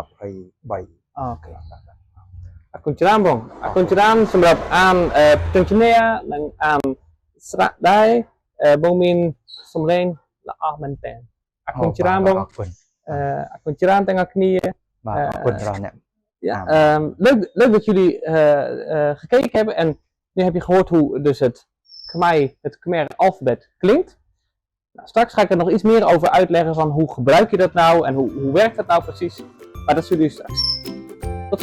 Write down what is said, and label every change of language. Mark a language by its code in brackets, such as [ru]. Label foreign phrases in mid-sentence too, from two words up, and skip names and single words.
[km] អូខេអរគុណច្រើនបងអរគុណច្រើនសម្រាប់អានជញ្ជានិងអានស្រៈដែរបងមានសម្លេងល្អមែនតើអរគុណច្រើនបងអរគុណច្រើនទាំងអស់គ្នា បាទអរគុណដល់អ្នក [nl] leuk dat jullie gekeken hebben en nu heb je gehoord hoe dus het Khmer alfabet klinkt. Nou, straks ga ik er nog iets meer over uitleggen van hoe gebruik je dat nou en hoe werkt dat nou precies. Maar dat zullen jullie straks zien.